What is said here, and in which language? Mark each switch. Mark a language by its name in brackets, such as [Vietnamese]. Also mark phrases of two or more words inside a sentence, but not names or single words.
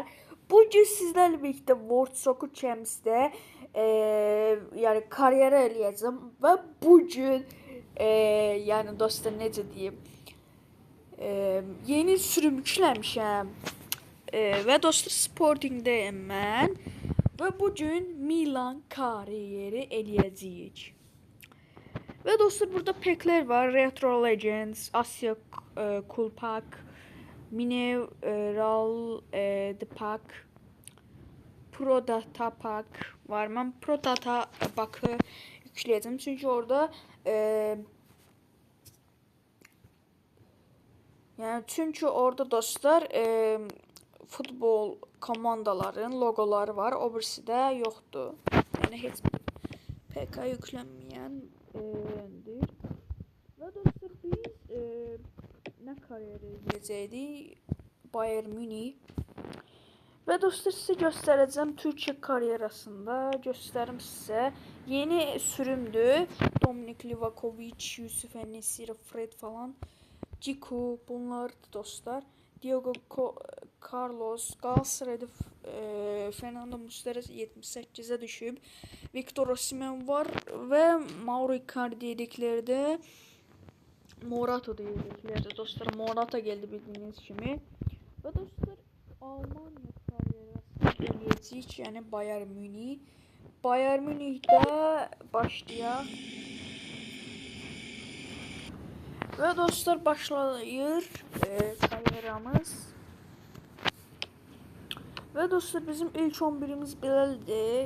[Azerbaijani] Bugün sizlərlə birlikdə World Soccer Champions'də yəni karyera eləyəcəm və bugün yəni dostlar necə deyim, yeni sürüm yükləmişəm və dostlar Sporting'dəyəm mən və bugün Milan karyeri eləyəcəyik. [Turkish] Ve dostlar burada pekler var. Retro Legends, Asya Cool Pack, Mineral The Pack, Pro Data Pack var. Ben Pro Data Pack'ı yükledim. Çünkü orada dostlar futbol komandaların logoları var. O birisi de yoktu. Yani hiç PK yüklenmeyen deyil. [Azerbaijani] Və dostlar biz nə karyera eləyəcəkdik? Bayern Münih. Və dostlar sizə göstərəcəm Türkiyə karyerasında. Göstərim sizə. Yeni sürümdür. Dominik Livakovic, Yusuf En-Nesyri, Fred falan. Ciku bunlardır dostlar. Diego Carlos, Galatasaray'da Fernando Muslera 78'e düşüb. [Turkish] Victor Osimhen var ve Mauro Icardi dedikleri Morata dedikleri dostlar. [Azerbaijani] Morata geldi bildiğiniz kimi. Ve dostlar Almanya karyerası eləyəcəyik, yəni Bayern Münih. Bayern Münih'də başlayaq. Ve dostlar başlayır karyeramız. Ve dostlar bizim ilk 11'imiz belədir.